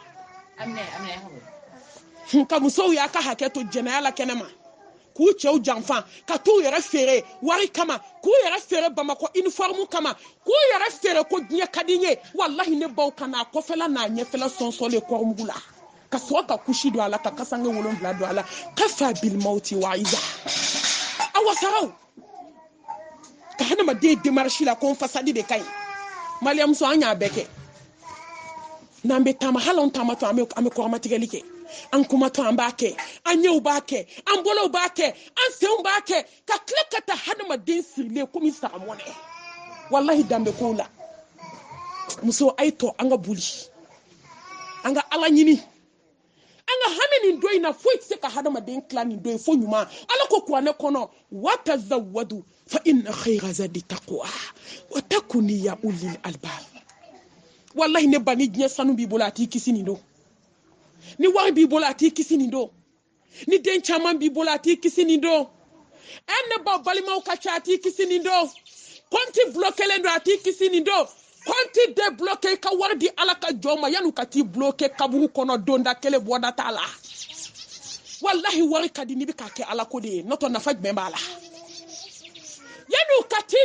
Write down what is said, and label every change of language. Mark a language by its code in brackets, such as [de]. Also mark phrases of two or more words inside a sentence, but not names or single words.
[bm] ka musow y'a ka hakɛ to jɛnɛya la kɛnɛ ma k'u cɛw janfa ka t'u yɛrɛ feere wari kama k'u yɛrɛ feere bamakɔ uniforme kama k'u yɛrɛ feere ko diɲɛ ka di n ye wallahi ne baw ka n'a kɔfɛla n'a ɲɛfɛla sɔnsɔnlen kɔrɔmugu la ka sɔrɔ ka kusi don a la ka kasange 7 don a la [ar] كفى بالموت واعظا [bm] a wasaraw ka hadamaden démarche la ko n fasadi de ka ɲi maliyamuso an y'a bɛɛ kɛ n'an bɛ taama hali an taamatɔ an bɛ kɔrɔmatigɛli kɛ an kumatɔ an b'a kɛ an ɲɛw b'a kɛ an bolow b'a kɛ an senw b'a kɛ ka tila ka taa hadamaden sirilen komi sagamɔnɛ wallahi danbe kow la muso a ye tɔ an ka boli an ka ala ɲini an ka hami nin don in na foyi tɛ se ka hadamaden tila nin don in fo ɲuman ala ko kuranɛ kɔnɔ [ar] وتزودوا فإن خير الزاد التقوى واتقون يا أولي الألباب [bm] wallahi ne ba ni diɲɛ sanu b'i bolo a t'i kisi nin don ni wari b'i bolo a t'i kisi nin don ni den caman b'i bolo a t'i kisi nin don ne ba balimaw ka ca a t'i kisi nin don kɔnti bloquelen don a t'i kisi nin don kɔnti débloqué ka wari di ala ka jɔn ma yan'u ka t'i bloqué kaburu kɔnɔ donda kelen bɔda t'a la wallahi wari ka di n'i bɛ k'a kɛ ala ko de ye n'o tɛ nafa jumɛn b'a la yan'u ka t'i